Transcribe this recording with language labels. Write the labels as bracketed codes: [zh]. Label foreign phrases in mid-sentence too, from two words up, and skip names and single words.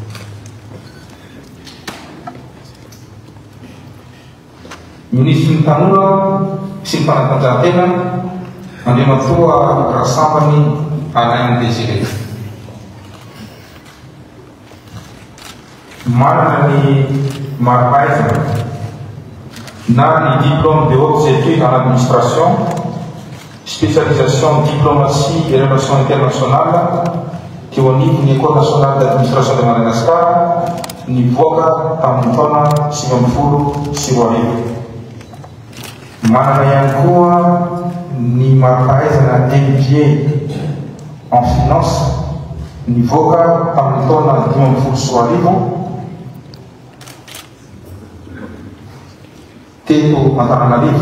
[mg] Ministry ny tanora sy ny fanatanjahantena Andriamatoa Rasambany Alain Désiré. Manana ny marim-pahaizana na ny [fr] diplôme de hautes études en administration, spécialisation en diplomatie et relations internationales [mg] teo anivon'ny École nationale d'administration de Madagascar nivoaka tamin'ny taona 2020. Manana ihany koa ny marim-pahaizana [fr] MBA en finance [mg] nivoaka tamin'ny taona 2020 teto Antananarivo.